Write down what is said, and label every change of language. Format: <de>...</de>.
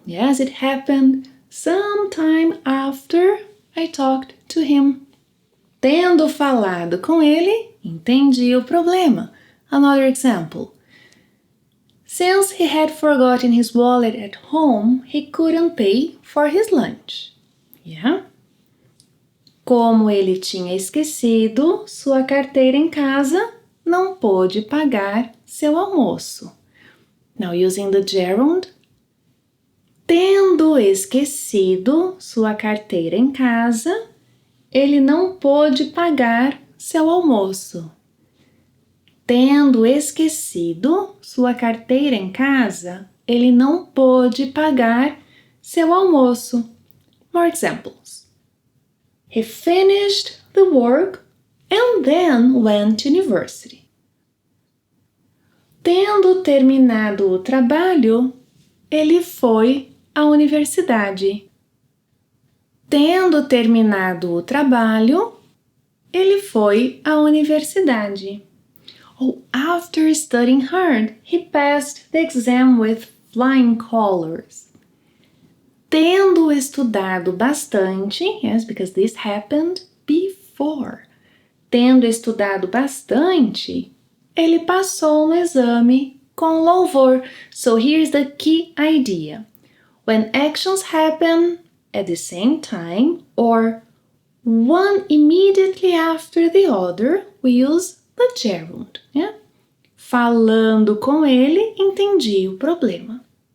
<en>Yes, it happened sometime after I talked to him.</en> <pt>Tendo falado com ele, entendi o problema.</pt> <en>Another example. Since he had forgotten his wallet at home, he couldn't pay for his lunch. Yeah?</en> <pt>Como ele tinha esquecido sua carteira em casa, não pôde pagar seu almoço.</pt> <en>Now using the gerund.</en> <pt>Tendo esquecido sua carteira em casa, ele não pôde pagar seu almoço. Tendo esquecido sua carteira em casa, ele não pôde pagar seu almoço.</pt> <en>More examples. He finished the work and then went to university.</en> <pt>Tendo terminado o trabalho, ele foi à universidade. Tendo terminado o trabalho, ele foi à universidade.</pt> <en>Oh, after studying hard, he passed the exam with flying colors.</en> <pt>Tendo estudado bastante,</pt> <en>yes, because this happened before.</en> <pt>Tendo estudado bastante, ele passou no exame com louvor.</pt> <en>So here's the key idea. When actions happen at the same time or one immediately after the other, we use the gerund. Yeah?</en> <pt>falando com ele, entendi o problema.</pt>